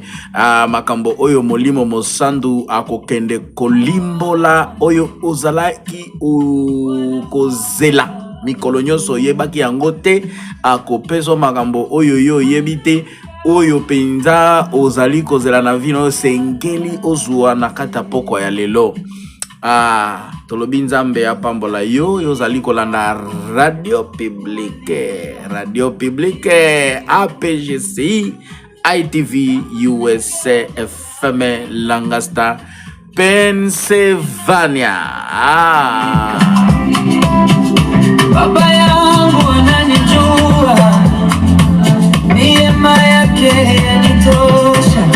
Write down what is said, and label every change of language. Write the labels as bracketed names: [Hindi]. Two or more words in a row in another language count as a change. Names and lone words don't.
[Lingala] Makambo oyo molimo mosandu akokende kolimbola oyo ozalaki kozela mikolo nyonso yebaki yango te akopeso makambo oyo yo yebite oyo penza ozali kozela na vino sengeli ozwa na kata poko ya lelo. Tolobi Nzambe apambola yo ozali kolanda [French] radio publique [Lingala] APGCI ITV USA FM Lancaster, Pennsylvania. [Swahili] Baba yangu ananijua, neema yake yanitosha.